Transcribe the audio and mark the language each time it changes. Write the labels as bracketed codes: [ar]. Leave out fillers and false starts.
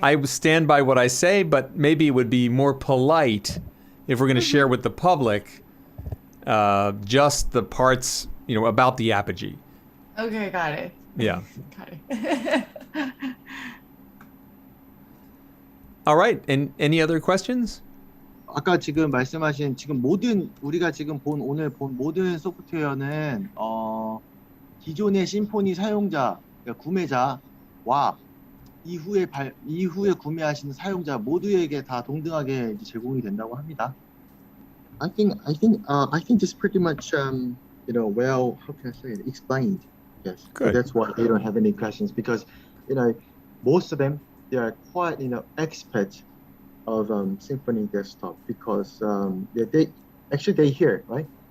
[en] I stand by what I say, but maybe it would be more polite if we're going to share with the public just the parts, about the Apogee. Okay, got it. Yeah. Got it. All right. And any other questions? [ko] 아까 지금 말씀하신 우리가 지금 오늘 본 모든 소프트웨어는 기존의 심포니 사용자, 그러니까 구매자와 이후에 구매하시는 사용자 모두에게 다 동등하게 제공이 된다고 합니다. [en] I think this pretty much well, how can I say it, explained. Yes. Good. So that's why they don't have any questions, because most of them, they are quite experts of Symphony Desktop, because they hear, right?